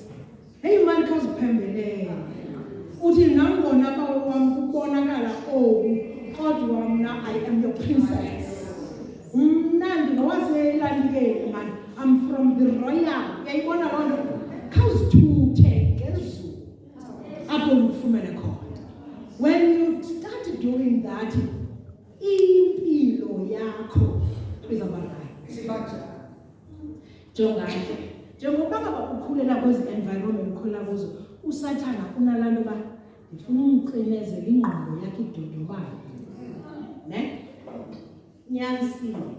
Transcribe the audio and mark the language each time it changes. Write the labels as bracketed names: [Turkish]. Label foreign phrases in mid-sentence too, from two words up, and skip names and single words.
[English] Hey man, [Xhosa] khawuziphembelele. Uthi nangona bawo wam kubonakala oku, kodwa mna [English] I am your princess. [Xhosa] Mna ndingowaselandikeni man, [English] I'm from the royal. [Xhosa] Uyayibona loo nto? Khawuzithuthe ngezulu apho ukufumene khona. [English] When you start doing that, [Xhosa] impilo yakho izawuba right. Jonga nje, njengoba ngaba ukhulela kwezi environment ukhulela kuzo, usathana unalaa nto uba ndifuna umcinezela ingqondo yakho idodobale. Ne? Nyanisile.